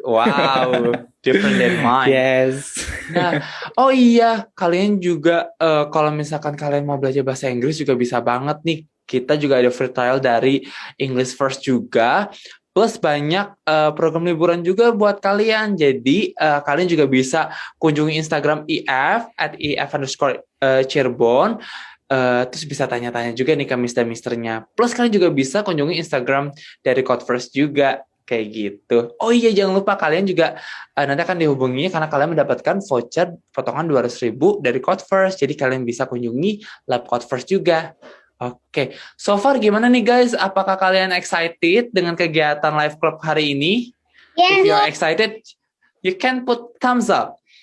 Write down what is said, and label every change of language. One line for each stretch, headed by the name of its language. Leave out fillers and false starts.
English: Wow, different than mine. Yes.
Indonesian: Nah, oh iya, kalian juga kalau misalkan kalian mau belajar bahasa Inggris juga bisa banget nih. Kita juga ada free trial dari English First juga. Plus banyak program liburan juga buat kalian. Jadi kalian juga bisa kunjungi Instagram IF @IF_Cirebon. Terus bisa tanya-tanya juga nih ke mister-misternya. Plus kalian juga bisa kunjungi Instagram dari Codverse juga. Kayak gitu. Oh iya, jangan lupa kalian juga nanti akan dihubungi karena kalian mendapatkan voucher potongan 200.000 dari Codverse. Jadi kalian bisa kunjungi Lab Codverse juga. Oke,
English: so far
Indonesian: gimana nih guys? Apakah kalian excited dengan kegiatan Live Club hari ini?
English: If Yes. you're excited, you can put thumbs up.